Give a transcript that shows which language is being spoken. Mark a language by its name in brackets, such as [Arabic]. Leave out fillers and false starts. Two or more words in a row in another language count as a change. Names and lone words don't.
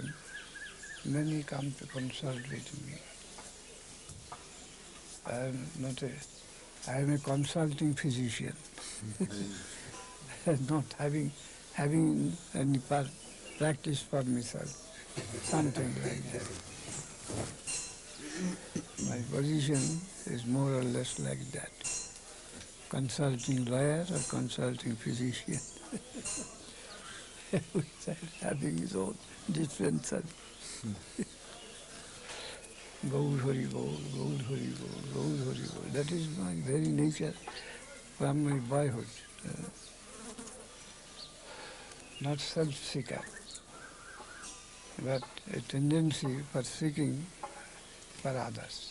[English] Many come to consult with me. I am a consulting physician, not having any practice for myself, something like that. My position is more or less like that. Consulting lawyer or consulting physician. Having his own different Gaur Hari Gaur, Gaur Hari Gaur, Gaur Hari Gaur. That is my very nature from my boyhood. Not self-seeker, but a tendency for seeking for others.